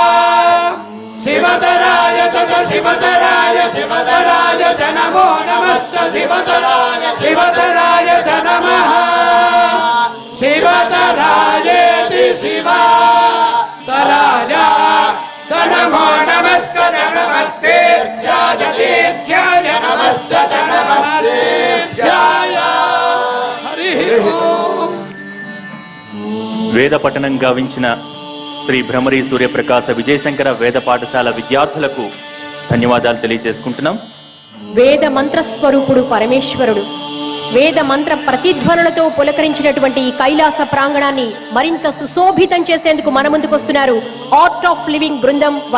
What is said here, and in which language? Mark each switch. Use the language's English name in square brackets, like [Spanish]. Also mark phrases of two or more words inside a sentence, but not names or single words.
[Sanskrit] शिवतराय च शिवतराय शिवतराय च नमो नमश्च शिवतराय शिवतराय च नमः शिवतरायेति शिवतराय च नमो नमश्च नमस्तेऽध्याय तीर्थ्याय नमश्च नमस्तेऽध्याय हरिः ओम् [Telugu] వేద పఠనం గావించిన శ్రీ భ్రమరి సూర్యప్రకాశ విజయశంకర వేద పాఠశాల విద్యార్థులకు ధన్యవాదాలు తెలియజేసుకుంటున్నాం. వేద మంత్ర స్వరూపుడు పరమేశ్వరుడు వేద మంత్ర ప్రతిధ్వనులతో పులకరించినటువంటి ఈ కైలాస ప్రాంగణాన్ని మరింత సుశోభితం చేసేందుకు మన ముందుకొస్తున్నారు ఆర్ట్ ఆఫ్ లివింగ్ బృందం.